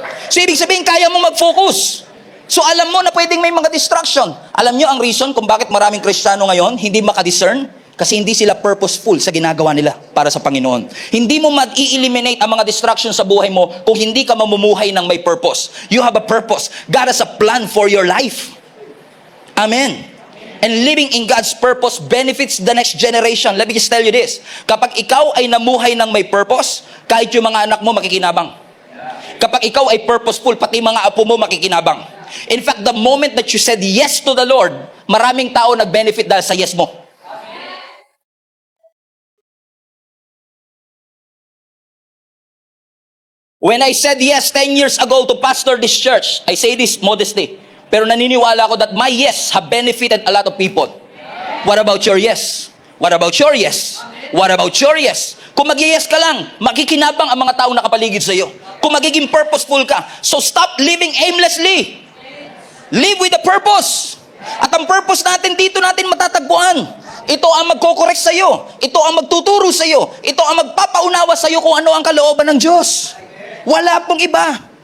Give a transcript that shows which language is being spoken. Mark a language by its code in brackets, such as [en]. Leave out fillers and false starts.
[tl] So, ibig sabihin, kaya mo mag-focus. So, alam mo na pwedeng may mga distraction. Alam nyo ang reason kung bakit maraming Kristiyano ngayon hindi makadiscern? Kasi hindi sila purposeful sa ginagawa nila para sa Panginoon. Hindi mo mag-i-eliminate ang mga distractions sa buhay mo kung hindi ka mamumuhay ng may purpose. [en] You have a purpose. God has a plan for your life. Amen. And living in God's purpose benefits the next generation. Let me just tell you this. [tl] Kapag ikaw ay namuhay ng may purpose, kahit yung mga anak mo makikinabang. Kapag ikaw ay purposeful, pati mga apo mo makikinabang. [en] In fact, the moment that you said yes to the Lord, [tl] maraming tao nag-benefit dahil sa yes mo. [en] When I said yes 10 years ago to pastor this church, I say this modestly, [tl] pero naniniwala ako [en] that my yes have benefited a lot of people. What about your yes? What about your yes? What about your yes? [tl] Kung mag-yes ka lang, makikinabang ang mga tao nakapaligid sa iyo. Kung magiging purposeful ka, [en] so stop living aimlessly. Live with a purpose. [tl] At ang purpose natin dito natin matatagpuan. Ito ang magkokorek sa iyo. Ito ang magtuturo sa iyo. Ito ang magpapaunawa sa iyo kung ano ang kalooban ng Diyos. Wala pong iba.